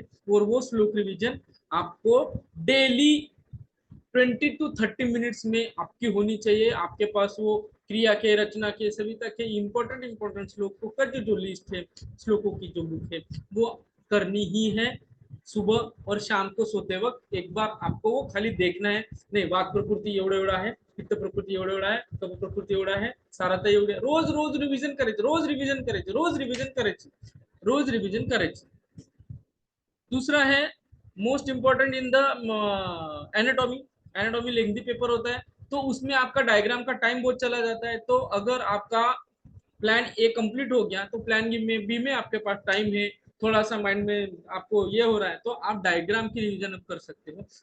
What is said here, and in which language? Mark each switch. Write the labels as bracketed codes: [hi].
[hi] और वो श्लोक रिवीजन आपको डेली 20 to 30 मिनट्स में आपकी होनी चाहिए। आपके पास वो क्रिया के, रचना के, सविता के इंपॉर्टेंट इंपॉर्टेंट श्लोकों का जो लिस्ट है, श्लोकों की जो बुक है, वो करनी ही है। सुबह और शाम को सोते वक्त एक बार आपको वो खाली देखना है, [mr] नाही वाक प्रकृती एवढा एवढा आहे, पित्त प्रकृती एवढा एवढा आहे, कफ प्रकृती एवढा आहे, साराता एवढे, रोज रोज रिव्हिजन करायचे, रोज रिव्हिजन करायचे, रोज रिव्हिजन करायची, रोज रिव्हिजन करायची। [hi] दूसरा है most important in the anatomy. Anatomy lengthy paper होता है, तो उसमें आपका डायग्राम का टाइम बहुत चला जाता है। तो अगर आपका प्लान ए कंप्लीट हो गया, तो प्लान बी में आपके पास टाइम है, थोड़ा सा माइंड में आपको ये हो रहा है, तो आप डायग्राम की रिवीजन अब कर सकते हो।